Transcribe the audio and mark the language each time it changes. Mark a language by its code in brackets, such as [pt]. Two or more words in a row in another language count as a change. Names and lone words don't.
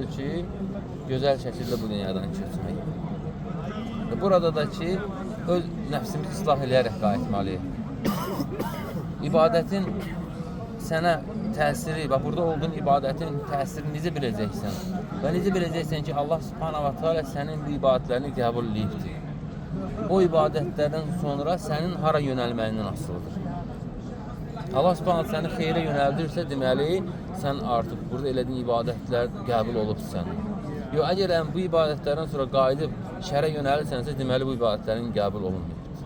[az] Əsas odur ki, gözəl şəkildə bu dünyadan köçmək. Burada da ki, öz nəfsimizi islah eləyərək qayıtmalıyıq. İbadətin sənə təsiri, bax, burada olduğun ibadətin təsirini necə biləcəksən? Və necə biləcəksən ki, Allah [ar] سبحانه وتعالى [az] sənin bu ibadətlərini qəbul edibdir. O ibadətlərdən sonra sənin hara yönəlməyindən asılıdır. Allah subhanahu səni xeyrə yönəldirsə, deməli, sən artıq burada elədiyin ibadətlər qəbul olubsan. Yox, əgər bu ibadətlərdən sonra qayıdıb şərə yönəlirsənsə, deməli, bu ibadətlərin qəbul olunmayıb.